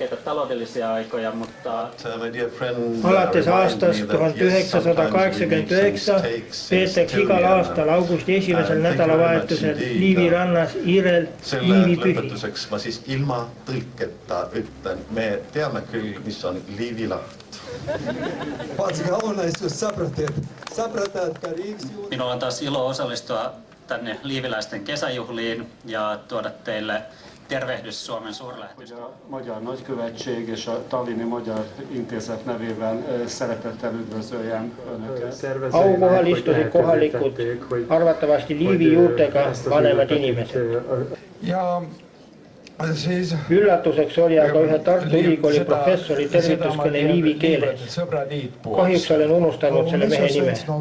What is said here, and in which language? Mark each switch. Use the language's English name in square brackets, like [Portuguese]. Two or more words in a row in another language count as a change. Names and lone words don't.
[Estonian] Alates aastast 1989 peetakse igal aastal augusti esimesel nädalavahetusel Liivi rannas Iirel liivipühi. Lõpetuseks ma siis ilma tõlketa ütlen, me teame küll, mis on liivilaht. [Finnish] Minulla on taas ilo osallistua tänne liiviläisten kesäjuhliin ja tuoda teille tervehdys Suomen suurlähetystö. [Hungarian] Magyar Nagykövetség és a Tallinni Magyar Intézet nevében szeretettel üdvözöljem Önöket. [Estonian] Aukohal istusid kohalikud, arvatavasti liivi juurtega vanemad inimesed. Üllatuseks oli aga ühe Tartu Ülikooli professori tervituskõne liivi keeles. Kahjuks olen unustanud selle mehe nime.